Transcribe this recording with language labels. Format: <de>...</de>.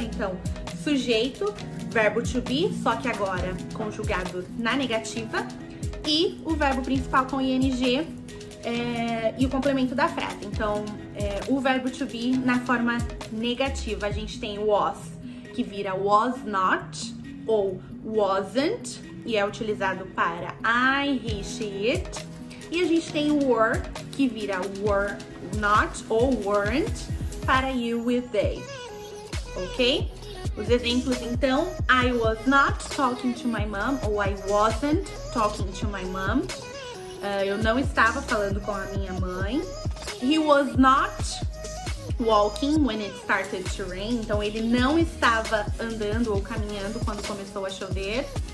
<pt>Então, sujeito, verbo to be, só que agora conjugado na negativa. E o verbo principal com ing, e o complemento da frase. Então, o verbo to be na forma negativa, a gente tem was, que vira was not ou wasn't, e é utilizado para I, he, she, it. E a gente tem o were, que vira were not ou weren't, para you, with, they. Ok? Os exemplos, então,</pt> <en>I was not talking to my mom, ou I wasn't talking to my mom.</en> <pt>Eu não estava falando com a minha mãe.</pt> <en>He was not walking when it started to rain.</en> <pt>Então, ele não estava andando ou caminhando quando começou a chover.</pt>